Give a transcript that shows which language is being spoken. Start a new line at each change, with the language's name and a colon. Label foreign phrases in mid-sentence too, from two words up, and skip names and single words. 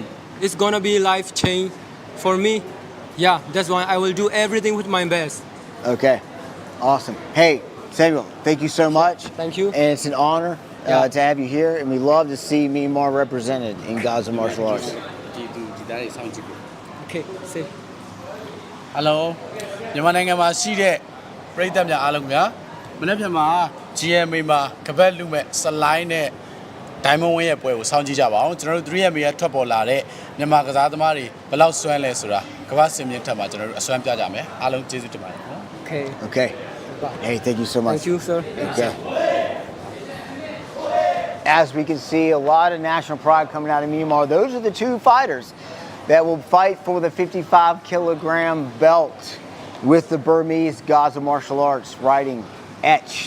English: It's gonna be life change for me. Yeah, that's why I will do everything with my best. Okay, awesome. Hey, Samuel, thank you so much. Thank you. And it's an honor to have you here, and we love to see Myanmar represented in Gaza martial arts. Okay, see.
Burmese: Hello မြန်မာနိုင်ငံမှာရှိတဲ့ပြည်သက်များအားလုံးများမနေ့ပြန်မှာ GMA မှာကပတ်လူမဲ့စလိုင်းနဲ့ Diamond Win ရဲ့ပွဲကိုစောင့်ကြည့်ကြပါအောင်ကျွန်တော်တို့ 3MA ရဲ့ထွက်ပေါ်လာတဲ့မြန်မာကစားသမားတွေဘယ်လောက်စွမ်းလဲဆိုတာကမ္ဘာစင်မြင့်ထက်မှာကျွန်တော်တို့အစွမ်းပြကြမယ်အားလုံးကျေးဇူးတင်ပါတယ်နော်
English: Okay. Okay. Hey, thank you so much. Thank you, sir. Okay. As we can see, a lot of national pride coming out of Myanmar. Those are the two fighters that will fight for the 55-kilogram belt with the Burmese Gaza martial arts writing etched.